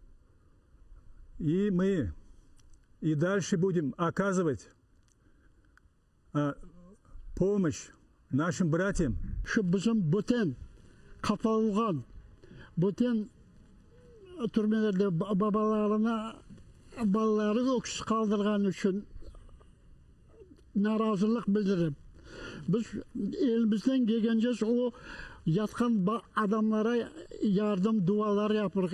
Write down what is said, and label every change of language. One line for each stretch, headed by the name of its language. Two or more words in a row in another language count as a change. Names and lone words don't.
Russian: И мы и дальше будем оказывать помощь нашим братьям.
Crimean Tatar: Şu bizim bütün kapatılgan, bütün türmelerde balaları öksüz kaldırgan için narazılık bildirip biz elimizden gelgence o yatkan adamlara yardım dualar yapırıq.